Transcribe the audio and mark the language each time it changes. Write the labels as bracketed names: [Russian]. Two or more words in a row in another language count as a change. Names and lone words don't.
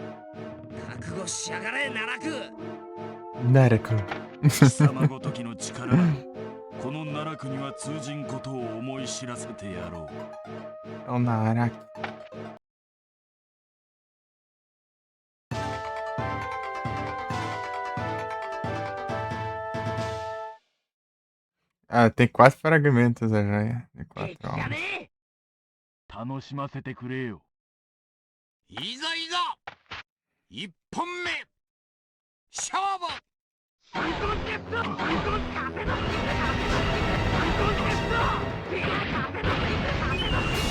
[Japanese] 覚悟しやがれ、奈落。奈落。貴様ごときの力がこの奈落には通じんことを思い知らせてやろう。 [Portuguese] お奈落。Ah, tem 4 fragmentos a joia. Tem 4 [Japanese] 敵じゃ [Portuguese] almas. [Japanese] ね楽しませてくれよ。いざいざ一本目勝負。え。三魂ゲット。三魂風の風の三魂ゲット。いや風の風の風の